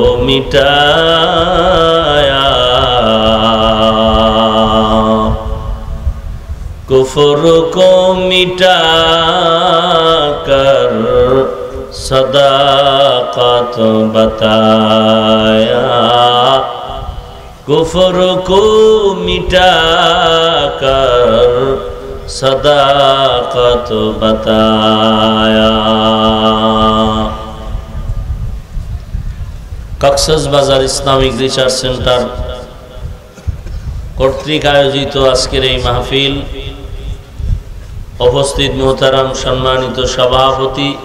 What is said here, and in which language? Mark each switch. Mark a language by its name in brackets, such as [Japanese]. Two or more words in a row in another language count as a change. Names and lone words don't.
[Urdu] مٹایا کفر کو مٹا کر صداقت بتایا کفر کو مٹا کر صداقت بتایا [Bangla] কক্সবাজার বাজার ইসলামিক রিসার্চ সেন্টার কর্তৃক আয়োজিত আজকের এই মাহফিল উপস্থিত মোহতারাম সম্মানিত সভাপতি